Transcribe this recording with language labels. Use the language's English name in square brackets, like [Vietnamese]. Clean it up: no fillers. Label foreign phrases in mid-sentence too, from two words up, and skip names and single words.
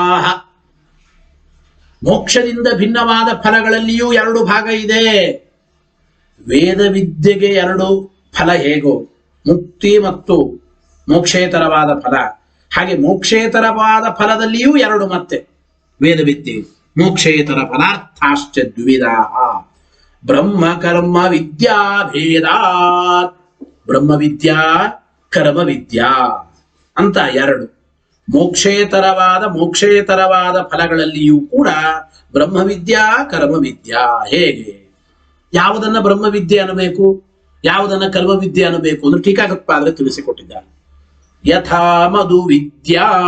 [Kannada] ಮೋಕ್ಷದಿಂದ ಭಿನ್ನವಾದ ಫಲಗಳಲ್ಲಿಯೂ ಎರಡು ಭಾಗ ಇದೆ. ವೇದ ವಿದ್ಯೆಗೆ ಎರಡು ಫಲ ಹೇಗೋ ಮುಕ್ತಿ ಮತ್ತು ಮೋಕ್ಷೇತರವಾದ ಫಲ, ಹಾಗೆ ಮೋಕ್ಷೇತರವಾದ ಫಲದಲ್ಲಿಯೂ ಎರಡು ಮತ್ತೆ ವೇದ ವಿದ್ಯೆ. [Sanskrit] ಮೋಕ್ಷೇತರ ಫಲಾರ್ಥಾಶ್ಚ ದ್ವಿವಿಧಾ. ಬ್ರಹ್ಮ ಕರ್ಮ ವಿದ್ಯಾ ಭೇದಾತ್. ಬ್ರಹ್ಮ ವಿದ್ಯಾ ಕರ್ಮ ವಿದ್ಯಾ [Kannada] ಅಂತ ಎರಡು. ಮೋಕ್ಷೇತರವಾದ ಫಲಗಳಲ್ಲಿಯೂ ಕೂಡ [Sanskrit] ಬ್ರಹ್ಮವಿದ್ಯಾ ಕರ್ಮವಿದ್ಯಾ. [Kannada] ಹೇಗೆ, ಯಾವುದನ್ನ ಬ್ರಹ್ಮವಿದ್ಯೆ ಅನ್ನಬೇಕು, ಯಾವುದನ್ನ ಕರ್ಮವಿದ್ಯೆ ಅನ್ನಬೇಕು ಅಂದ್ರೆ ಟೀಕಾಕೃತ್ಪಾದರು ತಿಳಿಸಿಕೊಟ್ಟಿದ್ದಾರೆ. [Sanskrit] ಯಥಾ ಮಧುವಿದ್ಯಾ.